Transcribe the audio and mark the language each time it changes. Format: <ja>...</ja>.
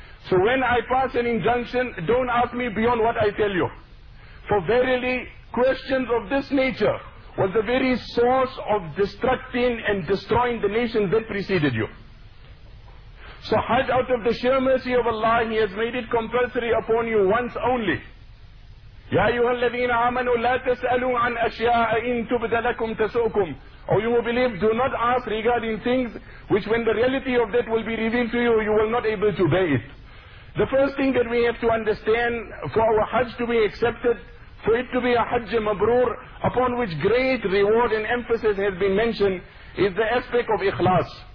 <en>So when I pass an injunction, don't ask me beyond what I tell you. For verily, questions of this nature was the very source of destructing and destroying the nation that preceded you. So Hajj, out of the sheer mercy of Allah, he has made it compulsory upon you once only.</en> <ar>يا أيها الذين آمنوا لا تسألوا عن أشياء إن تبد لكم تسؤكم.</ar> <en>Or you who believe, do not ask regarding things which when the reality of that will be revealed to you, you will not able to bear it. The first thing that we have to understand for our Hajj to be accepted, for it to be a Hajj Mabrur, upon which great reward and emphasis has been mentioned, is the aspect of Ikhlas.</en>